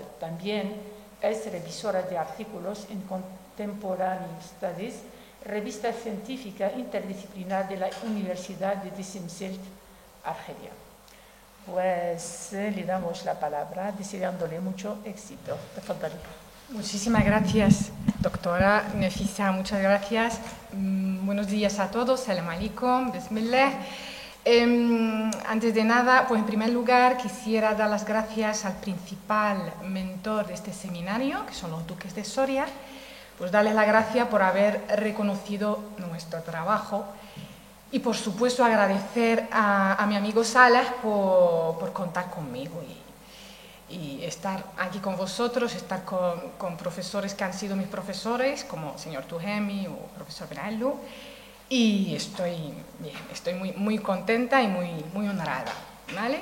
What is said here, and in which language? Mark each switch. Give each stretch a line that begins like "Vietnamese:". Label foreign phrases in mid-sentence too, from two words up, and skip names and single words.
Spanish: También es revisora de artículos en Contemporary Studies, revista científica interdisciplinar de la Universidad de Desemselt, Argelia. Pues le damos la palabra, deseándole mucho éxito. Muchísimas gracias, doctora Nefisa, muchas gracias. Buenos días a todos,
Arabic: سلام عليكم، بسم الله.
Spanish: Antes de nada, pues en primer lugar quisiera dar las gracias al principal mentor de este seminario, que son los duques de Soria, pues darles la gracia por haber reconocido nuestro trabajo y por supuesto agradecer a mi amigo Salah por contar conmigo y estar aquí con vosotros, estar con profesores que han sido mis profesores, como el señor Tuhemi o el profesor Benallu, y estoy muy contenta y muy honrada, ¿vale?